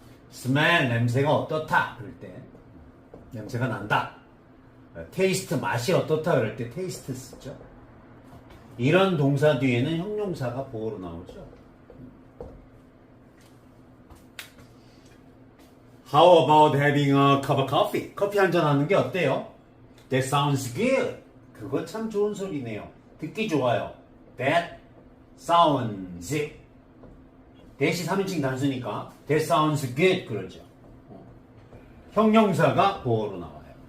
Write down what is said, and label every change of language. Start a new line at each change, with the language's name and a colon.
Korean: smell, 냄새가 어떻다? 그럴 때 냄새가 난다. taste, 맛이 어떻다? 그럴 때 taste 쓰죠. 이런 동사 뒤에는 형용사가 보어로 나오죠.
English: How about having a cup of coffee?
Korean: 커피 한잔 하는 게 어때요?
English: That sounds good.
Korean: 그거 참 좋은 소리네요. 듣기 좋아요.
English: That sounds.
Korean: that이 3인칭 단수니까
English: That sounds good
Korean: 그러죠. 형용사가 보어로 나와요.